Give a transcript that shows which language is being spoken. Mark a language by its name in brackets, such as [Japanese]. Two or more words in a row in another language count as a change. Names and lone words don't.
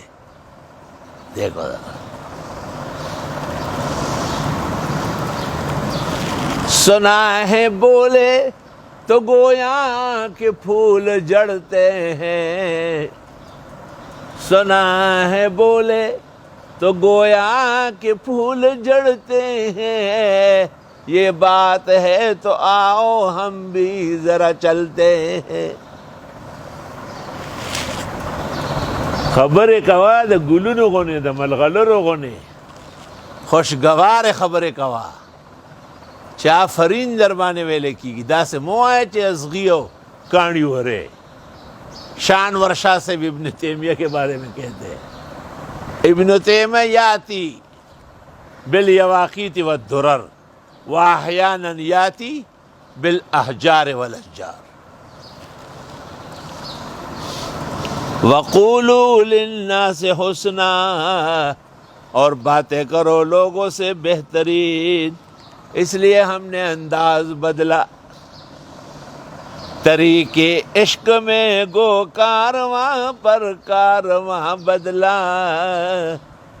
[Urdu] دیکھو ذرا، سنا ہے بولے تو گویا کہ پھول جڑتے ہیں، سنا ہے بولے تو گویا کہ پھول جڑتے ہیں. یہ بات ہے تو آؤ ہم بھی ذرا چلتے ہیں. [Pashto] خبریں کوا د گلونو غونې د ملغلرو غونې، خوشگوار خبریں کوا چې آفرین در باندې ویلې کېږي. داسې مه وایه چې ازغي او کاڼي ورې. [Urdu] شان ورشا سے بھی ابن تیمیہ کے بارے میں کہتے ہیں، ابن تیمیہ [Arabic] یاتی بالیواقیت والدرر واحیانا یاتی بالاحجار والاشجار. وقولوا للناس حسنا، [Urdu] اور باتیں کرو لوگوں سے بہترین. اس لیے ہم نے انداز بدلا، طریق عشق میں گو کارواں پر کارواں بدلا.